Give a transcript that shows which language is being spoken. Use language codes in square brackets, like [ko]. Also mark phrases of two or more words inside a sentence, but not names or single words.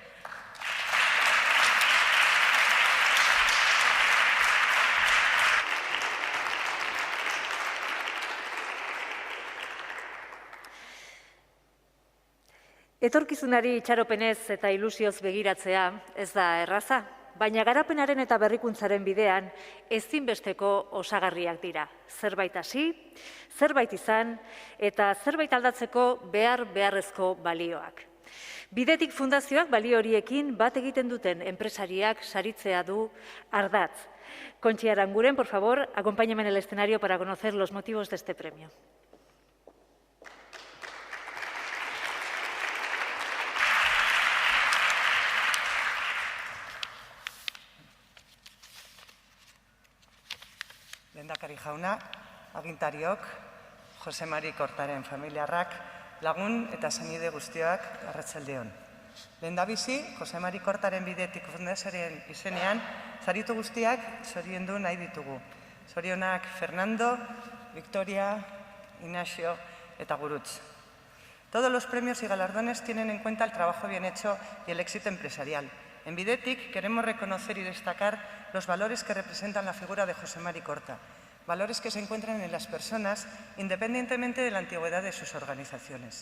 [eu] Etorkizunari itxaropenez eta ilusioz begiratzea ez da erraza, baina garapenaren eta berrikuntzaren bidean ezinbesteko osagarriak dira. Zerbait hasi, zerbait izan eta zerbait aldatzeko beharrezko balioak. Bidetik fundazioak balio horiekin bat egiten duten enpresariak saritzea du ardatz. [es] Kontxi Aranguren, por favor, acompáñame en el escenario para conocer los motivos de este premio. [eu] Lehendakari jauna, agintariok, Jose Mari Kortaren familiarrak, lagun eta senide guztiak arratsaldeon. Lehendabizi, Jose Mari Kortaren bidetik fundazioaren izenean, saritu guztiak zoriondu nahi ditugu. Zorionak Fernando, Victoria, Ignacio eta Gurutz. [es] Todos los premios y galardones tienen en cuenta el trabajo bien hecho y el éxito empresarial. En Bidetic queremos reconocer y destacar los valores que representan la figura de Jose Mari Korta, valores que se encuentran en las personas independientemente de la antigüedad de sus organizaciones.